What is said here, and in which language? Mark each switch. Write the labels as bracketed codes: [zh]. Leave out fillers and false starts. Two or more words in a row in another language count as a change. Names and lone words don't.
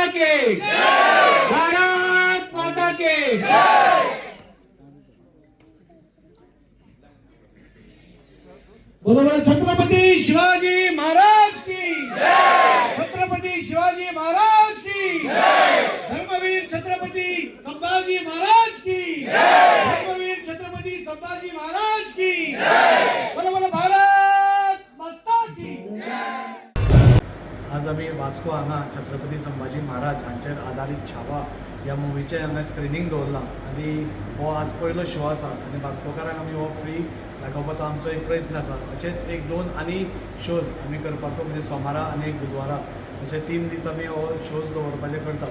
[hi] के भारत माता के बोलो बोलो छत्रपति शिवाजी महाराज की छत्रपति शिवाजी महाराज की धर्मवीर छत्रपति संभाजी महाराज की धर्मवीर छत्रपति संभाजी महाराज की बोलो बोलो भारत माता की। [kok] आज आम्ही वास्को हांगा छत्रपती संभाजी महाराज हांचेर आधारीत छावा ह्या मुवीचें हांगा स्क्रिनींग दवरलां आनी हो आज पयलो शो आसा आनी वास्कोकारांक आमी हो फ्री दाखोवपाचो आमचो एक प्रयत्न आसा। अशेंच एक दोन आनी शोज आमी करपाचो म्हणजे सोमारा आनी एक बुधवारा अशे 3 दीस आमी हो शोज दवरपाचे करतात।